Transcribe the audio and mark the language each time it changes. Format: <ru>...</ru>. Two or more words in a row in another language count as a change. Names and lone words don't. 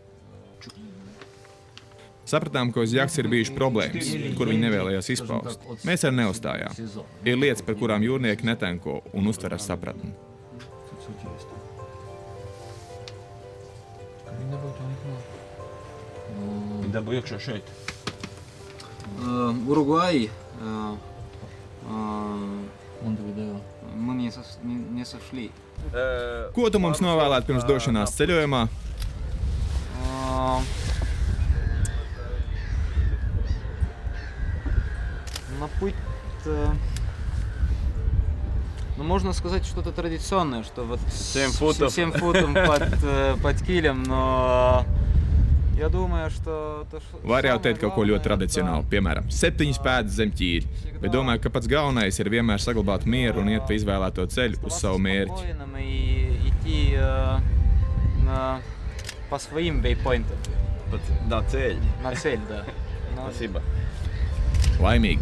<lv>Sapratām, ka uz jahtas ir bijušas problēmas, kur viņi nevēlējās izpaust. Mēs arī neuzstājām. Ir lietas, par kurām jūrnieki netenko un uztver ar sapratni. Dabū iekšā šeit.</lv> <ru>Уругвай мы не сошли.</ru> <lv>Ko tu mums novēlētu pirms došanās ceļojumā?</lv> <ru>На путь, ну, можно сказать, что-то традиционное, что вот 7 футов под килем, но я думаю, что...</ru> <lv>Var jau teikt kaut ko ļoti tradicionālu, piemēram, 7 pēdas zem ķīļa, bet domāju, ka pats galvenais ir vienmēr saglabāt mieru un iet pa izvēlēto ceļu uz savu mērķi.</lv> <ru>по своим вейпоинтам. На цель. На цель, да. Спасибо.</ru> <lv>Laimīgi!</lv>